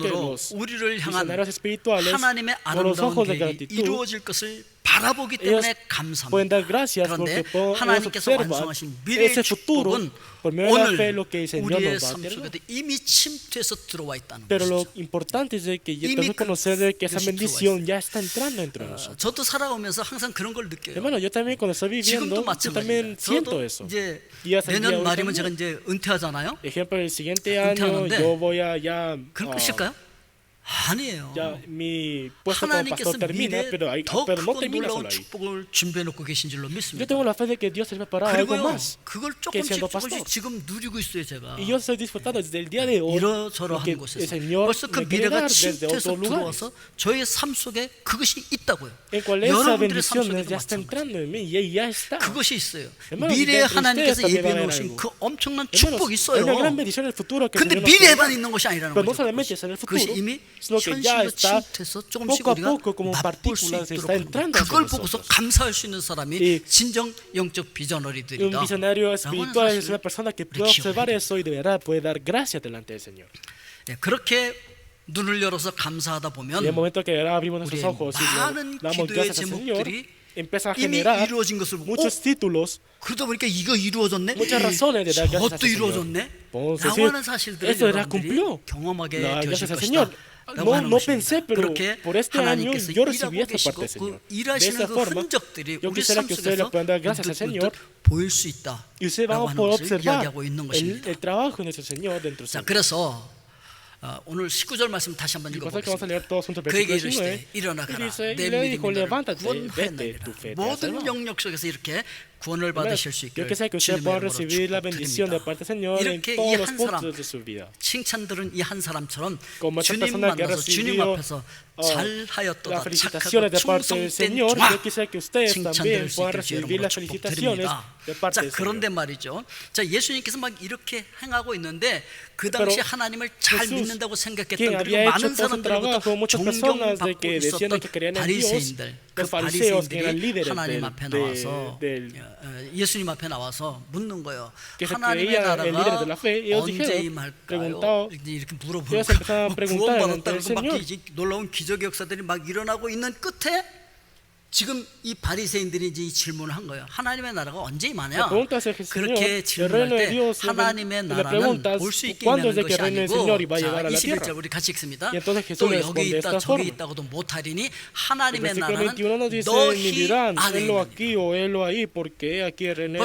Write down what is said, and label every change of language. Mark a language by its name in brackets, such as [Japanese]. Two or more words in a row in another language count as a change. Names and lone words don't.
[Korean] 눈으로 [Spanish] los [Korean] 우리를 향한 [Spanish] misioneros espirituales, [Korean] 하나님의 [Spanish] con los [Korean] 아름다운 [Spanish] ojos de [Korean] 계획이 [Spanish] gratitud, [Korean] 이루어질 것을 바라보기 [Spanish] ellos [Korean] 때문에 [Spanish] pueden dar [Korean] 감사합니다. [Spanish] gracias [Korean] 그런데 [Spanish] porque ellos [Korean] 하나님께서 [Spanish] observan [Korean] 완성하신 미래의 [Spanish] ese futuro [Korean] 축복은 [Spanish] por medio de la fe [Korean] 오늘 [Spanish] lo que el Señor [Korean] 우리의 [Spanish] nos va a [Korean] 삶 [Spanish] tener. [Korean] 속에도 이미 침투해서 들어와 있다는 [Spanish] Pero lo [Korean] 것이죠. [Spanish] importante es de que [Korean] 이미 [Spanish] tenemos que conocer de que esa [Korean] 그것이 [Spanish] bendición ya está entrando dentro de nosotros. [Korean] 저도 살아오면서 항상 그런 걸 느껴요. [Spanish] Hermano, yo también cuando estoy [Korean] 지금도 [Spanish] viviendo, yo también [Korean] 마찬가지예요. [Spanish] siento [Korean] 저도 [Spanish] eso. [Korean] 이제 [Spanish] Días al día [Korean] 내년 [Spanish] hoy [Korean] 말이면 [Spanish] también. [Korean] 제가 이제 은퇴하잖아요. [Spanish] Ejemplo, el siguiente año [Korean] 은퇴하는데 [Spanish] yo voy a ya, [Korean] 그럼 끝일까요? 아니에요. [Spanish] ya mi puesto como [Korean] 하나님께서 [Spanish] pastor termina, [Korean] 미래에 [Spanish] pero, [Korean] 더 [Spanish] pero no [Korean] 크고 [Spanish] termina [Korean] 놀라운 [Spanish] solo ahí. [Korean] 축복을 준비해 놓고 계신 줄로 [Spanish] Yo [Korean] 믿습니다. [Spanish] tengo la fe de que Dios ha preparado algo [Korean] 그리고요, [Spanish] más. [Korean] 그걸 [Spanish] que [Korean] 조금씩 [Spanish] siendo [Korean] 조금씩 [Spanish] pastor. [Korean] 지금 누리고 있어요, 제가. [Spanish] Y yo estoy disfrutando desde el día de hoy [Korean] 이러저러 [Spanish] que [Korean] 한 [Spanish] el [Korean] 곳에서 [Spanish] Señor [Korean] 벌써 그 [Spanish] me quiere [Korean] 미래가 [Spanish] dar desde [Korean] 침투해서 [Spanish] otros lugares. [Korean] 들어와서 저의 삶 속에 그것이 있다고요. [Spanish] En cual esa [Korean] 여러분들의 삶 [Spanish] bendición [Korean] 속에도 [Spanish] ya está [Korean] 마찬가지. [Spanish] entrando en mí y ya está. [Korean] 그것이 있어요. [Spanish] Hermano, [Korean] 미래에 [Spanish] dentro de [Korean] 하나님께서 [Spanish] ustedes también va a [Korean] 예비해 [Spanish] haber [Korean] 놓으신 [Spanish] algo. [Korean] 그 엄청난 [Spanish] Hermanos, [Korean] 축복이 [Spanish] hay una gran [Korean] 있어요. [Spanish] bendición en el futuro que el [Korean] 근데 [Spanish] Señor nos quiere [Korean] 미래에만 [Spanish] dar. [Korean] 있는 것이 아니라는 [Spanish] Pero no [Korean] 거죠. [Spanish] solamente está en el futuro, [Korean] 그것이 이미 [Spanish] sino que ya [Korean] 현실로 [Spanish] está [Korean] 침투해서 [Spanish] poco [Korean] 조금씩 [Spanish] a [Korean] 우리가 [Spanish] poco como [Korean] 맛볼 수 [Spanish] partículas [Korean] 있도록 [Spanish] está [Korean] 하는 거예요. [Spanish] entrando hacia [Korean] 그걸 보고서 [Spanish] nosotros. [Korean] 감사할 수 있는 사람이 [Spanish] Y [Korean] 진정 영적 [Spanish] Un [Korean] 비전어리들이다. [Spanish] visionario espiritual es [Korean] 사실을 [Spanish] una persona que puede [Korean] 기억해야 [Spanish] observar [Korean] 돼요. [Spanish] eso y de verdad puede dar gracias delante del Señor. [Korean] 네, 그렇게 눈을 열어서 감사하다 [Spanish] Y [Korean] 보면 [Spanish] en el momento que de verdad abrimos nuestros [Korean] 우리의 [Spanish] ojos y le [Korean] 많은 [Spanish] damos [Korean] 기도의 [Spanish] gracias al Señor, [Korean] 제목들이 [Spanish] empieza a [Korean] 이미 [Spanish] generar [Korean] 이루어진 것을 보고 [Spanish] muchos títulos, [Korean] 그러다 보니까 이거 이루어졌네. [Spanish] muchas razones de dar gracias [Korean] 저것도 [Spanish] al Señor. [Korean] 이루어졌네. [Spanish] Podemos [Korean] 라고 [Spanish] decir, [Korean] 하는 사실들을 [Spanish] esto ya [Korean] 여러분들이 [Spanish] cumplió. [Korean] 경험하게 [Spanish] No, [Korean] 되실 [Spanish] gracias al [Korean] 것이다. [Spanish] Señor. [Korean] 라고 하는 [Spanish] No [Korean] 것입니다. [Spanish] pensé, pero [Korean] 그렇게 [Spanish] por este año [Korean] 하나님께서 [Spanish] yo recibí [Korean] 일하고 [Spanish] esta [Korean] 계시고 [Spanish] parte del Señor. [Korean] 그 [Spanish] De [Korean] 일하시는 [Spanish] esta [Korean] 그 [Spanish] forma, [Korean] 흔적들이 [Spanish] yo [Korean] 우리 [Spanish] quisiera [Korean] 삶 [Spanish] que ustedes le [Korean] 속에서 [Spanish] puedan dar gracias al Señor [Korean] 보일 수 있다. [Spanish] y ustedes van [Korean] 라고 [Spanish] a [Korean] 하는 [Spanish] poder [Korean] 것을 [Spanish] observar [Korean] 이야기하고 있는 것입니다. [Spanish] el trabajo de nuestro Señor dentro de [Korean] 자, [Spanish] nosotros. [Korean] 그래서 오늘 19절 말씀 다시 한번 [Spanish] Y pasa que vamos a leer [Korean] 읽어보겠습니다. [Spanish] todos juntos el [Korean] 그에게 [Spanish] versículo [Korean] 이르시되 [Spanish] 19. [Korean] 일어나 [Spanish] Y [Korean] 가라. [Spanish] dice, y [Korean] 내 [Spanish] le [Korean] 믿음이 [Spanish] dijo, [Korean] 너를 [Spanish] levántate, [Korean] 구원하였느니라. [Spanish] vete, tu fe te ha [Korean] 모든 [Spanish] salvado. [Korean] 영역 속에서 이렇게 구원을 받으실 수 [Spanish] Yo [Korean] 있기를 [Spanish] quisiera que ustedes [Korean] 주님의 [Spanish] puedan [Korean] 이름으로 [Spanish] recibir la bendición de parte del Señor en [Korean] 이렇게 이 [Spanish] todos los [Korean] 한 [Spanish] puntos [Korean] 사람 [Spanish] de su vida. [Korean] 칭찬들은 이 한 사람처럼 [Spanish] Como esta [Korean] 주님 [Spanish] persona que ha [Korean] 만나서 주님 [Spanish] recibido [Korean] 앞에서 [Spanish] las [Korean] 잘하였도다 [Spanish] felicitaciones [Korean] 착하고 [Spanish] de parte del [Korean] 충성된 [Spanish] Señor, [Korean] 종아 [Spanish] yo quisiera que ustedes también [Korean] 칭찬들을 수 [Spanish] puedan [Korean] 있기를 [Spanish] recibir [Korean] 주님으로 [Spanish] las felicitaciones [Korean] 축복드립니다. [Spanish] de parte [Korean] 자, [Spanish] del [Korean] 그런데 [Spanish] Señor. [Korean] 말이죠. 자, 예수님께서 막 이렇게 행하고 있는데 그 당시 [Spanish] Pero [Korean] 하나님을 잘 [Spanish] Jesús, [Korean] 믿는다고 생각했던 [Spanish] quien [Korean] 그리고 [Spanish] había [Korean] 많은 [Spanish] hecho todo su trabajo, [Korean] 사람들로부터 [Spanish] muchas personas de [Korean] 존경받고 [Spanish] que decían [Korean] 있었던 [Spanish] que creían en Dios, [Korean] 바리새인들, 그 [Spanish] los fariseos que eran [Korean] 바리새인들이 [Spanish] líderes [Korean] 하나님 앞에 나와서 예수님 앞에 나와서 묻는 거예요. [Spanish] que se [Korean] 하나님의 [Spanish] creían el líder de la [Korean] 나라가 [Spanish] fe, ellos [Korean] 언제 [Spanish] dijeron, [Korean] 임할까요? [Spanish] preguntado, [Korean] 이렇게 물어보고 [Spanish] ellos empezaron a preguntar ante el [Korean] 구원받았다고 막 [Spanish] Señor. [Korean] 이제 놀라운 기적의 역사들이 막 일어나고 있는 끝에 지금 이 바리새인들이 이제 이 질문을 한 거예요. 하나님의 나라가 언제 임하냐? 그렇게 질문할 때 하나님의 나라는 볼 수 있게 임하는 것이 아니고, 자, 21절 우리 같이 읽습니다. 또 여기 있다 저기 있다고도 못하리니 하나님의 나라는 너희 안에 있느니라.